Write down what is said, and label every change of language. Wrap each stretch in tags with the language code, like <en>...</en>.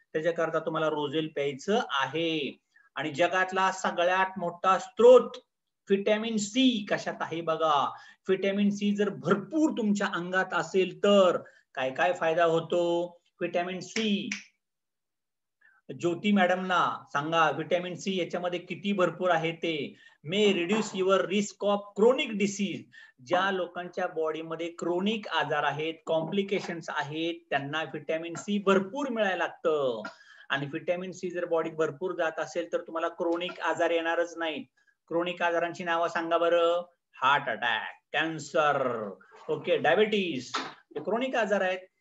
<mr>त्याच्याकरता तुम्हाला रोजेल प्यायचं आहे. आणि जगातला सगळ्यात मोठा स्त्रोत व्हिटॅमिन सी कशात आहे बघा. व्हिटॅमिन सी जर भरपूर तुमच्या अंगात असेल तर काय काय फायदा होतो. व्हिटॅमिन सी, ज्योती मॅडमना सांगा व्हिटॅमिन सी याच्यामध्ये किती भरपूर आहे ते.</mr> <en>May reduce your risk of chronic disease.</en> <mr>ज्या लोकांच्या बॉडीमध्ये क्रोनिक आजार आहेत, कॉम्प्लिकेशन्स आहेत, त्यांना व्हिटॅमिन सी भरपूर मिळायला लागतं. आणि व्हिटॅमिन सी जर बॉडीत भरपूर जात असेल तर तुम्हाला क्रोनिक आजार येणारच नाही. क्रोनिक आजारांची नावं सांगा बरं. Heart attack, cancer, okay, diabetes, हे क्रोनिक आजार आहेत.</mr>